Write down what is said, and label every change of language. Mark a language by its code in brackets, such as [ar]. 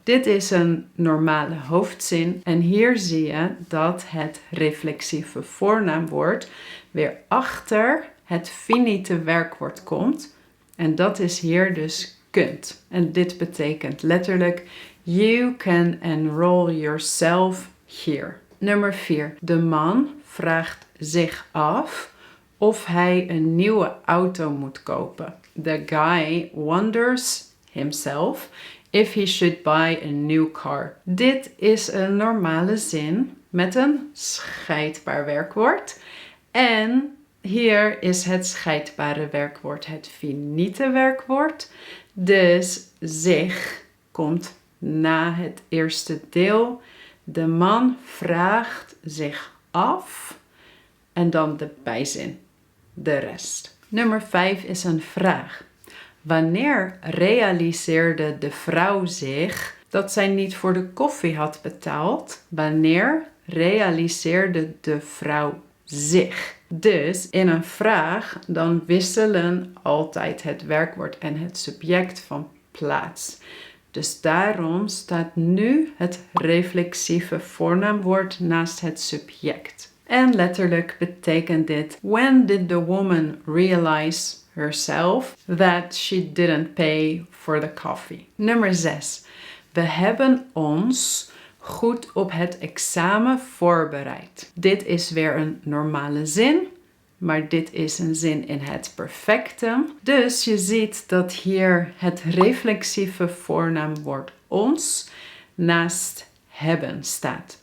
[nl] Dit is een normale hoofdzin en hier zie je dat het reflexieve voornaamwoord weer achter het finite werkwoord komt. En dat is hier dus kunt. En dit betekent letterlijk [en] you can enroll yourself here. [nl] Nummer 4. De man vraagt zich af of hij een nieuwe auto moet kopen. [en] The guy wonders himself if he should buy a new car. [nl] Dit is een normale zin met een scheidbaar werkwoord. En hier is het scheidbare werkwoord het finite werkwoord. Dus zich komt na het eerste deel. De man vraagt zich af en dan de bijzin, de rest. Nummer 5 is een vraag. Wanneer realiseerde de vrouw zich dat zij niet voor de koffie had betaald? Wanneer realiseerde de vrouw zich? Dus in een vraag dan wisselen altijd het werkwoord en het subject van plaats. Dus daarom staat nu het reflexieve voornaamwoord naast het subject. En letterlijk betekent dit: [en] when did the woman realize herself that she didn't pay for the coffee? [nl] Nummer 6. We hebben ons goed op het examen voorbereid. Dit is weer een normale zin, maar dit is een zin in het perfectum. Dus je ziet dat hier het reflexieve voornaamwoord ons naast hebben staat.